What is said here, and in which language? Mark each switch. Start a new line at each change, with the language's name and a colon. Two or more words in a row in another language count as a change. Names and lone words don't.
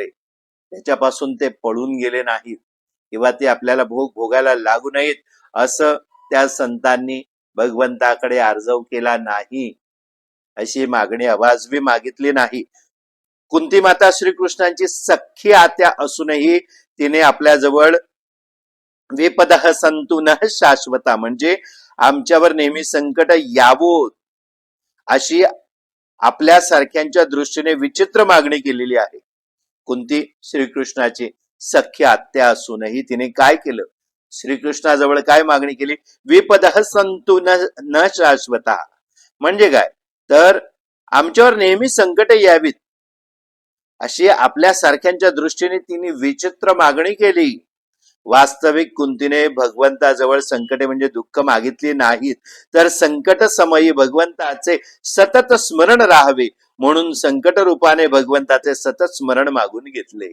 Marathi: त्याच्यापासून ते पळून गेले नाहीत किंवा ते आपल्याला भोग भोगायला लागू नयेत असं त्या संतांनी भगवंताकडे अर्जव केला नाही, अशी मागणी अवाजवी मागितली नाही. कुंती माता श्रीकृष्णांची सख्खी आत्या असूनही तिने आपल्याजवळ
Sanskrit: विपदः संतु न शाश्वता,
Marathi: म्हणजे आमच्यावर नेहमी संकट यावोत अशी आपल्यासारख्यांच्या दृष्टीने विचित्र मागणी केलेली आहे. कुंती श्रीकृष्णाची सख्खी आत्या असूनही तिने काय केलं? श्रीकृष्णाजवळ काय मागणी केली?
Sanskrit: विपदः संतु न शाश्वता,
Marathi: म्हणजे काय तर आमच्यावर नेहमी संकट यावीत अशी आपल्यासारख्यांच्या दृष्टीने तिने विचित्र मागणी केली. वास्तविक कुंतीने भगवंताजवळ संकटे म्हणजे दुःख मागितली नाहीत, तर संकट समयी भगवंताचे सतत स्मरण राहावे म्हणून संकट रूपाने भगवंताचे सतत स्मरण मागून घेतले.